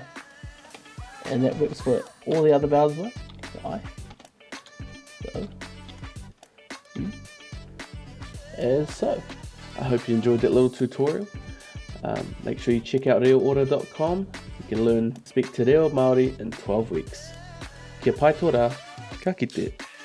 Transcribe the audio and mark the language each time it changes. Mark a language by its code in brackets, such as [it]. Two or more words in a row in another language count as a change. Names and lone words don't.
[en] And that works for all the other vowels as well. The I, the O, U, as so. I hope you enjoyed that little tutorial. Make sure you check out reoora.com. You can learn speak te reo Māori in 12 weeks. [mi] Kia pai tō rā, ka kite.